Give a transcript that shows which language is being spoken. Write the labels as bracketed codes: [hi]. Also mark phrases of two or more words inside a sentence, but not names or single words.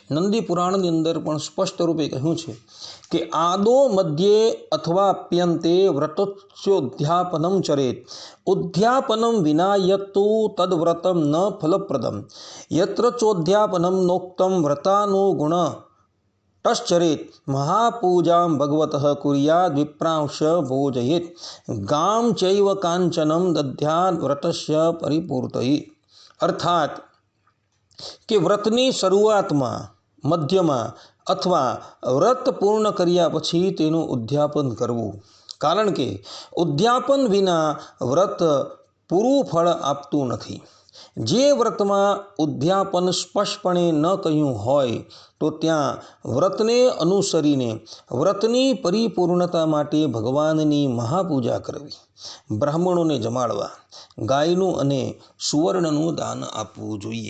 [gu] નંદી પુરાણની અંદર પણ સ્પષ્ટ રૂપે કહ્યું છે કે [sa] આદો મધ્યે અથવા પ્યંતે વ્રતસ્યોદ્યાપનમ ચરેત ઉદ્યાપનમ વિના યત્તુ તદ્વ્રતમ ન ફલપ્રદમ યત્ર ચોદ્યાપનમ નોક્તમ વ્રતાનુગુણ तश्चरेत् महापूजां भगवतः कुर्याद् विप्रांश भोजयेत् गां चैव कांचनं दद्यात् व्रतस्य परिपूर्तये। [gu] अर्थात કે વ્રતની શરૂઆતમાં, મધ્યમાં અથવા વ્રત પૂર્ણ કર્યા પછી તેનું ઉદ્યાપન કરવું, કારણ કે ઉદ્યાપન વિના વ્રત પૂરું ફળ આપતું નથી. જે વ્રતમાં ઉદ્યાપન સ્પષ્ટપણે ન કહ્યું હોય તો ત્યાં વ્રતને અનુસરીને વ્રતની પરિપૂર્ણતા માટે ભગવાનની મહાપૂજા કરવી, બ્રાહ્મણોને જમાડવા, ગાયનું અને સુવર્ણનું દાન આપવું જોઈએ.